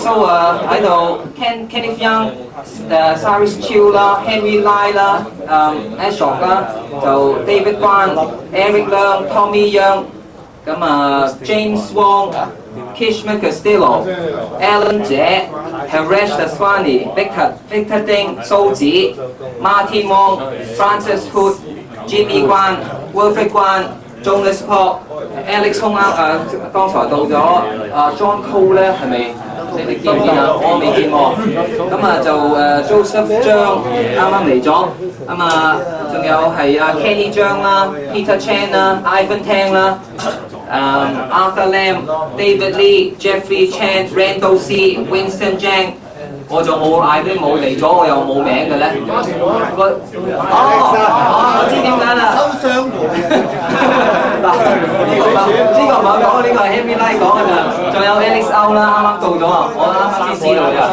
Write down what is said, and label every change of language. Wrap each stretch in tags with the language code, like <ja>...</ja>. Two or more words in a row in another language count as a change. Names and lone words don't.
<yue>So 啊喺度 ，Kenneth Young、Cyrus Chiu 啦 ，Henry Lai 啦，Ashok 啦，就 David Kwan、Eric Leung、Tommy Young，咁啊 James Wong、Kishma Castillo、Alan 姐、Haresh Daswani、Victor Ding、蘇子、Martin Wong、Francis Hood、Jimmy Guan、Wilfred Guan、Jonas Pop、Alex Hong 剛才到咗John Cole 咧係咪？你哋見唔見啊？我未見過。咁啊就Joseph 張啱啱嚟咗。咁啊仲有係Kenny 張啦、Peter Chan 啦、Ivan Tang 啦、Arthur Lam、David Lee、Jeffrey Chan、Randall C、Winston Zhang。我仲冇嗌啲冇嚟咗，我又冇名嘅咧。我知點解啦。收傷喎。嗱，呢個唔好講，呢個係 Henry Lai 講嘅咋。仲有 Alex O 啦，啱啱到咗啊，我啱啱先知道㗎。</yue>